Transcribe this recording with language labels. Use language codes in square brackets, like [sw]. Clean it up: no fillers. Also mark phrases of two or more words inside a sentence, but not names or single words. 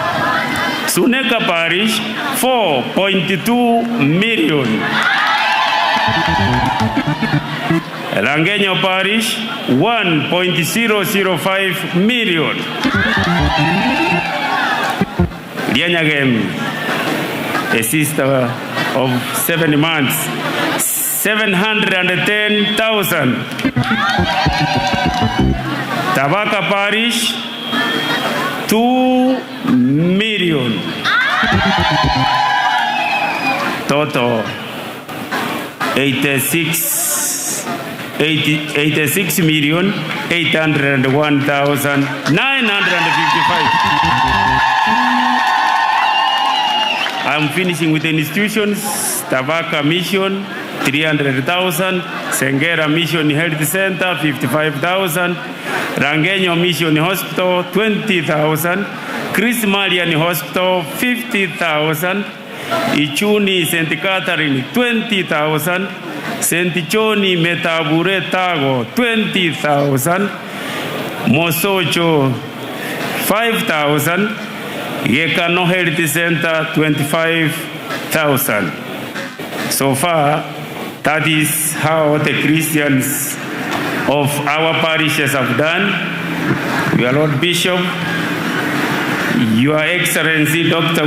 [en] Suneka Parish, 4.2 million. Rangenyo Parish, 1.005 million. Lianyagem, a sister of 7 months, 710,000. Tabaka Parish, 2 million. Total 86,801,955. I'm finishing with the institutions. Tabaka Mission, 300,000. Sengera Mission Health Center, 55,000. Rangenyo Mission Hospital, 20,000. Chris Marian Hospital, 50,000. Ichuni St. Catherine, 20,000. St. Johnny Metabure Tago, 20,000. Mosocho, 5,000. Yekano Health Center, 25,000. So far, that is how the Christians of our parishes have done. Your Lord Bishop, Your Excellency Dr.